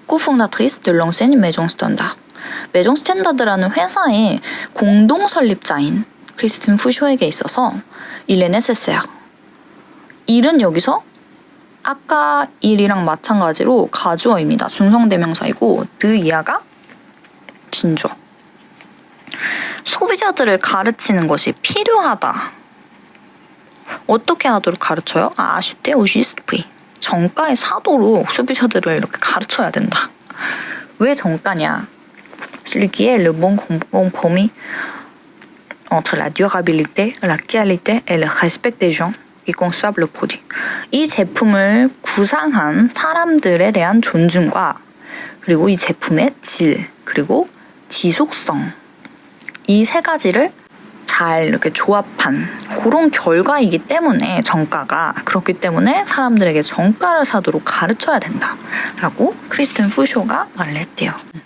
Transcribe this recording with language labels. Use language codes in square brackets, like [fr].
[fr] cofondatrice de l'enseigne Maison Standard. [ko] 메종 스탠다드라는 회사의 공동 설립자인 크리스틴 푸쇼에게 있어서 [fr] il est nécessaire. [ko] 일은 여기서 아까 일이랑 마찬가지로 가주어입니다. 중성대명사이고 드이아가 진주어. 소비자들을 가르치는 것이 필요하다. 어떻게 하도록 가르쳐요? [fr] acheter au juste prix. [ko] 정가에 사도록 소비자들을 이렇게 가르쳐야 된다. 왜 정가냐? [fr] Celui qui est le bon compromis entre la durabilité, la qualité et le respect des gens qui conçoivent le produit. [ko] 이 제품을 구상한 사람들에 대한 존중과 그리고 이 제품의 질 그리고 지속성 이 세 가지를 잘 이렇게 조합한 그런 결과이기 때문에 정가가 그렇기 때문에 사람들에게 정가를 사도록 가르쳐야 된다라고 크리스틴 푸쇼가 말을 했대요.